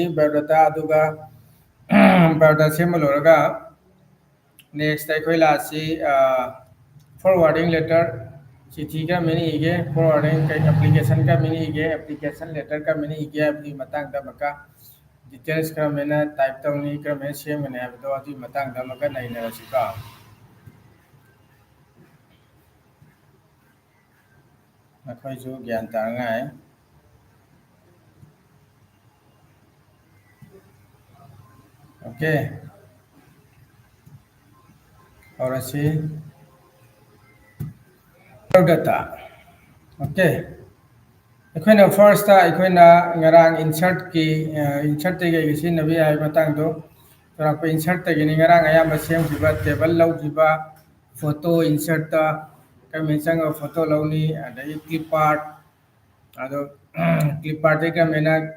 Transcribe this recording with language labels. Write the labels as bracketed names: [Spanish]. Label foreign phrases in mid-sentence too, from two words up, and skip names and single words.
[Manipuri] ꯕꯥꯏꯑꯣꯗꯥꯇꯥ ꯑꯗꯨꯒ ꯕꯥꯏꯑꯣꯗꯥꯇꯥ ꯁꯦꯝꯕ ꯂꯣꯏꯔꯒ ꯅꯦꯛꯁꯇ ꯑꯩꯈꯣꯏ ꯂꯥꯛꯑꯁꯤ [English] forwarding letter [Manipuri] चिट्ठी ꯀꯔꯝꯍꯥꯏꯅ ꯏꯒꯦ ꯐꯣꯔꯋꯥꯔꯗꯤꯡ ꯀꯩ ꯑꯦꯄ꯭ꯂꯤꯀꯦꯁꯟ ꯀꯔꯝꯍꯥꯏꯅ ꯏꯒꯦ [English] application letter [Manipuri] ꯀꯔꯝꯍꯥꯏꯅ ꯏꯒꯦ ꯍꯥꯏꯕꯒꯤ ꯃꯇꯥꯡꯗ ꯑꯃꯨꯛꯀ ꯗꯤꯇꯦꯜꯁ ꯀꯔꯝꯍꯥꯏꯅ ꯇꯥꯏꯞ ꯇꯧꯅꯤ ꯀꯔꯝꯍꯥꯏꯅ ꯁꯦꯝꯒꯅꯤ ꯍꯥꯏꯕꯗꯣ ꯑꯗꯨꯒꯤ ꯃꯇꯥꯡꯗ ꯑꯃꯨꯛꯀ ꯅꯩꯅꯔꯁꯤꯀꯣ ꯅꯈꯣꯏꯁꯨ ꯒ꯭ꯌꯥꯟ ꯇꯥꯅꯉꯥꯏ [Hindi] ओके और अच्छी डाटा ओके [Manipuri] ꯑꯩꯈꯣꯏꯅ ꯐꯥꯔꯁꯇ ꯑꯩꯈꯣꯏꯅ ꯉꯔꯥꯡ ꯏꯟꯁꯔꯠꯇꯒꯤ ꯁꯤꯖꯤꯟꯅꯕ ꯌꯥꯏ ꯃꯇꯥꯡꯗꯣ ꯆꯥꯎꯔꯥꯛꯄ ꯏꯟꯁꯔꯠꯇꯒꯤꯅꯤ ꯉꯔꯥꯡ ꯑꯌꯥꯝꯕ ꯁꯦꯝꯈꯤꯕ ꯇꯦꯕꯜ ꯂꯧꯈꯤꯕ ꯐꯣꯇꯣ ꯏꯟꯁꯔꯠꯇ ꯀꯔꯝꯍꯥꯏꯅ ꯆꯪꯉꯒ ꯐꯣꯇꯣ ꯂꯧꯅꯤ ꯑꯗꯒꯤ [English] clip art [Manipuri] ꯑꯗꯣ [English] clip art [Manipuri] ꯀꯔꯝꯍꯥꯏꯅ